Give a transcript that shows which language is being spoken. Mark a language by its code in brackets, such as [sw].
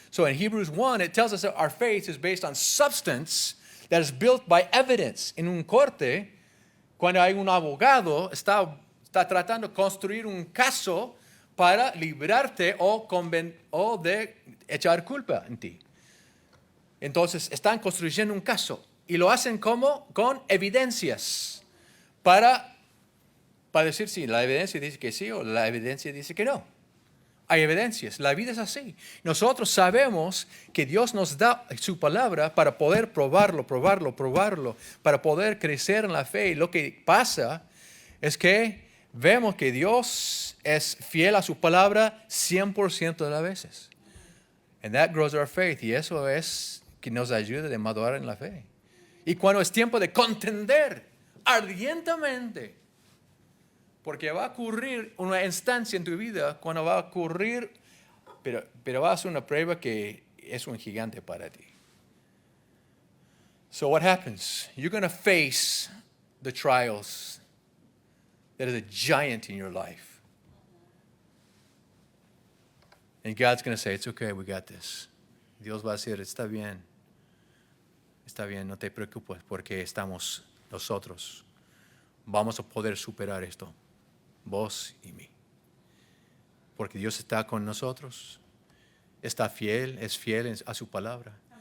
[en] So in Hebrews 1, it tells us that our faith is based on substance that is built by evidence. [es] En un corte, Cuando hay un abogado, está tratando de construir un caso para librarte o de echar culpa en ti. Entonces, están construyendo un caso y lo hacen como con evidencias para decir si la evidencia dice que sí o la evidencia dice que no. Hay evidencias, la vida es así. Nosotros sabemos que Dios nos da su palabra para poder probarlo, para poder crecer en la fe. Y lo que pasa es que vemos que Dios es fiel a su palabra 100% de las veces. [en] And that grows our faith. [es] Y eso es que nos ayuda a madurar en la fe. Y cuando es tiempo de contender ardientemente, porque va a ocurrir una instancia en tu vida cuando va a ocurrir, pero va a ser una prueba que es un gigante para ti. [en] So what happens? You're going to face the trials that is a giant in your life. And God's going to say, it's okay, we got this. [es] Dios va a decir, está bien, no te preocupes porque estamos nosotros. Vamos a poder superar esto. Vos y mí. Porque Dios está con nosotros, está fiel, es fiel a su palabra.